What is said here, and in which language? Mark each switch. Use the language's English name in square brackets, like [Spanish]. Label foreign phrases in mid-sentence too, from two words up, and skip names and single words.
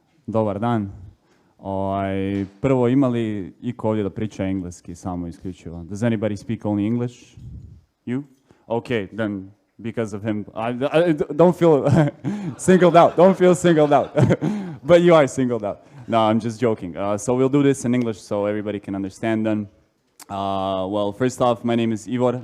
[Croatian] Dobar dan. Prvo, ima li iko ovdje da priča engleski samo isključivo? [English] Does anybody speak only English? You? Okay, then because of him, I don't feel singled out. Don't feel singled out. But you are singled out. No, I'm just joking. So we'll do this in English so everybody can understand then. Well, first off, my name is Ivor.